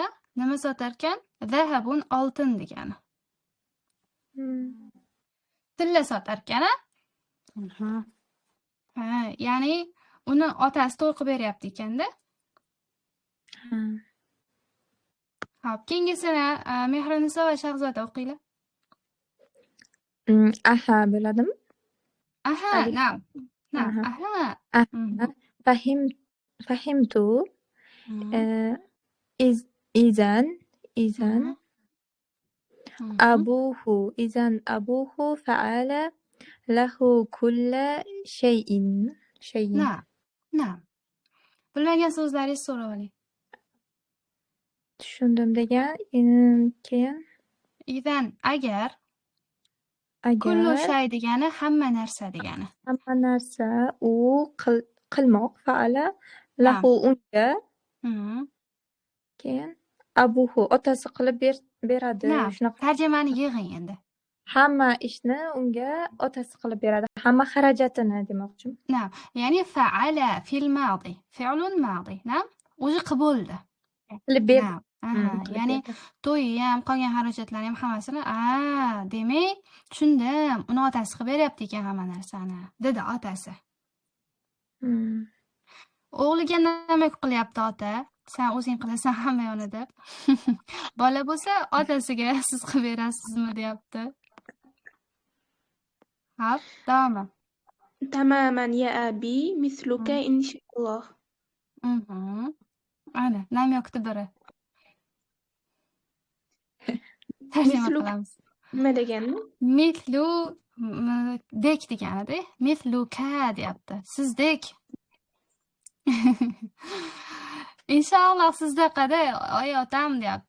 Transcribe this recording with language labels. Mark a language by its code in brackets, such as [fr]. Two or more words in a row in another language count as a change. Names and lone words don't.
[uz] Nima sotar ekan? Zahabun oltin degani. Tilla sotar ekan. Ya'ni uni otasi to'y qilib beryapti ekanda. Hop, keyingisini Mehriniso va Shahzoda o'qinglar. Aha bo'ladimi? Aha, na'am. Aha. [ar] فهمت إذن أبوه فعل له كل شيء. [uz] Na'am. Bilmagan so'zlaringizni so'rab oling. Tushundim degan, keyin Izan agar [ar] كل شيء [uz] degani hamma narsa degani. Hamma narsa u qilmoq [ar] فعل له [uz] unga. Keyin abuhu otasi qilib beradi. Na'am, Shunaqa. tarjimani yig'ing endi. Hamma ishni unga otasi qilib beradi. Hamma xarajatini demoqchiman. [ar] نعم، يعني فعل في الماضي، فعل ماض. [uz] Na'am, o'zi qilib Qilib berdi. Na'am. Aha, qilib ya'ni berdi. to'yi ham, qolgan xarajatlarni ham hammasini, demak, tushundim. Uni otasi qilib beryapti ekan hamma narsani, dedi otasi. Hmm. O'g'liga nima qilyapti ota? Sen o'zing qilasan hamma yoni deb. Bola bo'lsa, otasiga siz qilib berasizmi deyapti. Hop, davomi. [ar] تماما يا أبي مثلك إن شاء الله. [uz] Ana, namyokni biri. Tarjima Mislu- qilamiz. Nima degani? Mithlu dek deganida, mithluka deyapti. Sizdek. Inshaalloh sizdaqada oy otam deyapti.